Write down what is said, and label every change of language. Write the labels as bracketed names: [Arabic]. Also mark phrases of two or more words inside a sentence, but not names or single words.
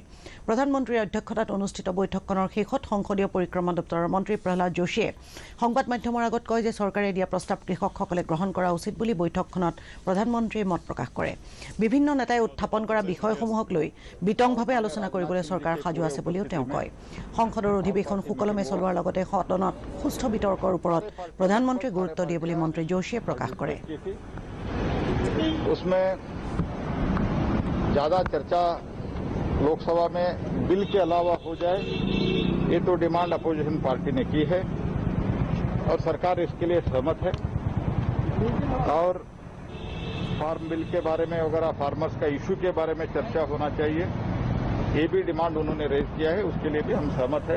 [Assamese] প্ৰধানমন্ত্ৰীৰ অধ্যক্ষতাত অনুষ্ঠিত বৈঠকখনৰ শেষত সংসদীয় পৰিক্ৰমা দপ্তৰৰ মন্ত্ৰী প্ৰহ্লাদ যোশীয়ে সংবাদ মাধ্যমৰ আগত কয় যে চৰকাৰে দিয়া প্ৰস্তাৱ কৃষকসকলে গ্ৰহণ কৰা উচিত বুলি বৈঠকখনত প্ৰধানমন্ত্ৰীয়ে মত প্ৰকাশ কৰে। বিভিন্ন নেতাই উত্থাপন কৰা বিষয়সমূহক লৈ বিতংভাৱে আলোচনা কৰিবলৈ চৰকাৰ সাজু আছে বুলিও তেওঁ কয়। সংসদৰ অধিৱেশন সুকলমে চলোৱাৰ লগতে সদনত সুস্থ বিতৰ্কৰ ওপৰত প্ৰধানমন্ত্ৰীয়ে গুৰুত্ব দিয়ে বুলি মন্ত্ৰী যোশীয়ে প্ৰকাশ কৰে। [Hindi] उसमें ज़्यादा चर्चा लोकसभा में बिल के अलावा हो जाए, ये तो [English] demand opposition party [Hindi] ने की है और सरकार इसके लिए सहमत है। और फार्म बिल के बारे में वगैरह फार्मर्स का इशू के बारे में चर्चा होना चाहिए, ये भी डिमांड उन्होंने रेज किया है, उसके लिए भी हम सहमत है।